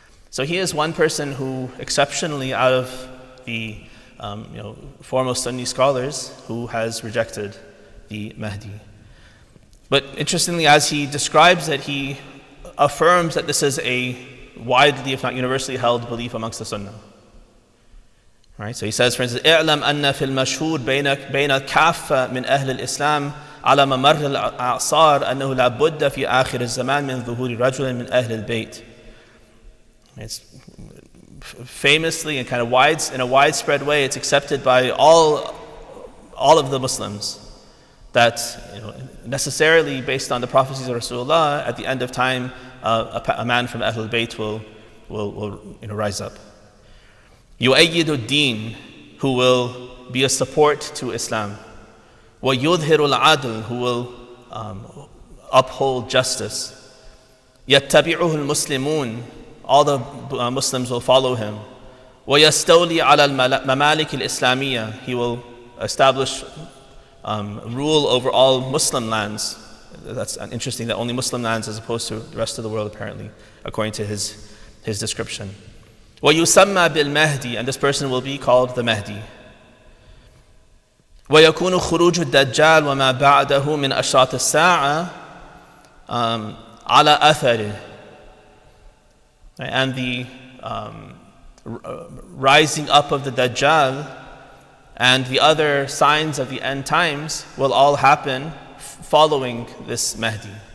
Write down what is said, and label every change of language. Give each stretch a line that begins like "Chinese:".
English: So he is one person who, exceptionally out of the foremost Sunni scholars, who has rejected the Mahdi. But interestingly, as he describes it, he affirms that this is a widely, if not universally held belief amongst the Sunnah. Right? So he says, for instance,
Arabic: اعلم أن في المشهور بين الكافة من أهل الإسلام على ممر الأعصار أنه لا بد في آخر الزمان من ظهور رجل من أهل البيت.
English: It's famously and kind of in a widespread way, it's accepted by all of the Muslims that necessarily, based on the prophecies of Rasulullah, at the end of time, a man from Ahlul Bayt will rise up.
Arabic: يؤيد الدين,
English: who will be a support to Islam.
Arabic: ويظهر العدل,
English: who will uphold justice.
Arabic: يتبعه المسلمون,
English: all the Muslims will follow him.
Arabic: ويستولي على الممالك الإسلامية,
English: he will establish rule over all Muslim lands. That's interesting, that only Muslim lands as opposed to the rest of the world, apparently, according to his description.
Arabic: ويسمى بالمهدي,
English: and this person will be called the Mahdi.
Arabic: ويكون خروج الدجال وما بعده من أشراط الساعة على أثره.
English: And the rising up of the Dajjal and the other signs of the end times will all happen following this Mahdi.